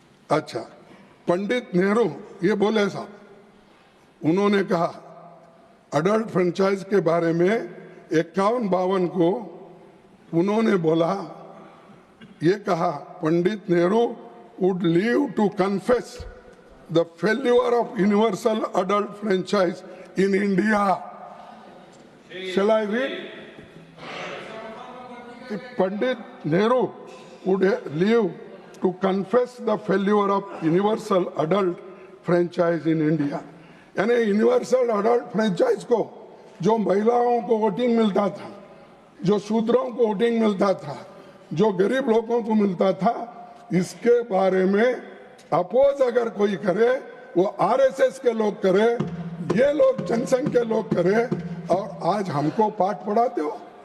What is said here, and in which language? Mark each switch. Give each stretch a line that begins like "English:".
Hindi: अच्छा, पंडित नेहरू ये बोले साहब, उन्होंने कहा अडल्ट फ्रेंचाइज के बारे में 51-52 को उन्होंने बोला, ये कहा, Pandit Nehru
English: would leave to confess the failure of universal adult franchise in India. Shall I read? Pandit Nehru would leave to confess the failure of universal adult franchise in India.
Hindi: यानी universal adult franchise को, जो महिलाओं को voting मिलता था, जो शूद्रों को voting मिलता था, जो गरीब लोगों को मिलता था, इसके बारे में अपोज अगर कोई करे वो आरएसएस के लोग करे, ये लोग जनसंघ के लोग करे, और आज हमको पाठ पढ़ाते हो।